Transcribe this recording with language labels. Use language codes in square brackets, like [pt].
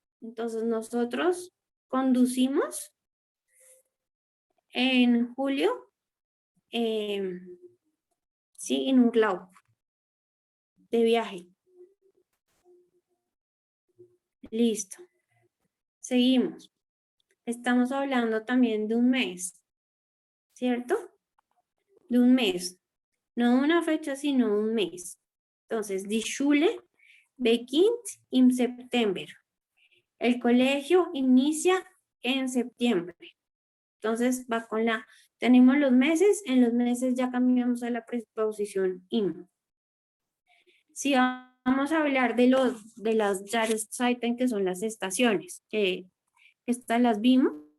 [es] Entonces, nosotros conducimos en julio, sí, en Urlaub, de viaje. Listo. Seguimos. Estamos hablando también de un mes, ¿cierto? De un mes. No una fecha, sino un mes. Entonces, [de] die Schule beginnt im September. [es] El colegio inicia en septiembre. Entonces, va con tenemos los meses, en los meses ya cambiamos a la preposición im. Si vamos a hablar de las Jahreszeiten, que son las estaciones, que estas las vimos.